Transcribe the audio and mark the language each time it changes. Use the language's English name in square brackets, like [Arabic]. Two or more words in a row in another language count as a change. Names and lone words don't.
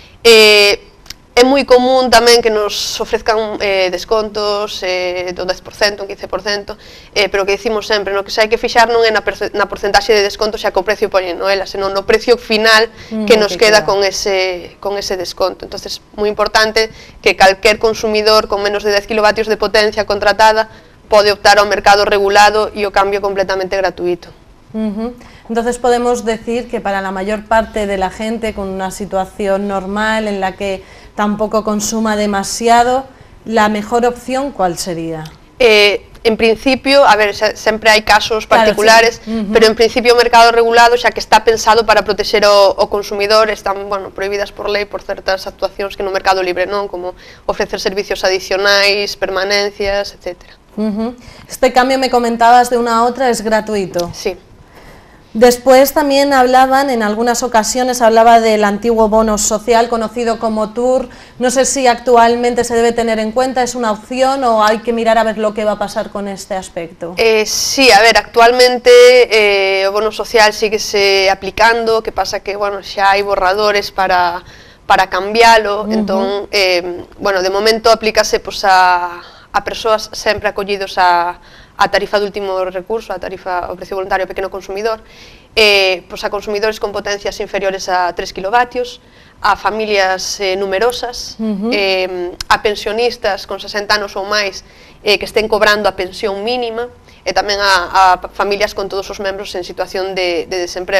[Galician] É moi común tamén que nos ofrezcan descontos do 10%, un 15%, pero que dicimos sempre, que se hai que fixar non é na porcentaxe de desconto xa que o precio poñen ela, senón no precio final que nos queda con ese desconto. Entón, é moi importante que calquer consumidor con menos de 10 kilovatios de potencia contratada pode optar ao mercado regulado e o cambio completamente gratuito. [Spanish] Entonces podemos decir que para la mayor parte de la gente con una situación normal en la que tampoco consuma demasiado, la mejor opción, ¿cuál sería? [Galician] En principio, a ver, sempre hai casos particulares, claro, sí. Pero en principio o mercado regulado, xa que está pensado para protexer o consumidor, están, bueno, prohibidas por lei por certas actuacións que no mercado libre non, como ofrecer servicios adicionais, permanencias, etc. [Spanish] Este cambio, me comentabas, de una a otra es gratuito. Sí. Después también hablaban, en algunas ocasiones hablaba del antiguo bono social conocido como TUR. No sé si actualmente se debe tener en cuenta, ¿es una opción o hay que mirar a ver lo que va a pasar con este aspecto? [Galician] Sí, a ver, actualmente o bono social síguese aplicando, que pasa que, bueno, xa hai borradores para cambialo, entón, bueno, de momento aplícase a persoas sempre acollidos a tarifa de último recurso, a tarifa ao precio voluntario ao pequeno consumidor, a consumidores con potencias inferiores a 3 kilovatios, a familias numerosas, a pensionistas con 60 anos ou máis que estén cobrando a pensión mínima, e tamén a familias con todos os membros en situación de desemprego.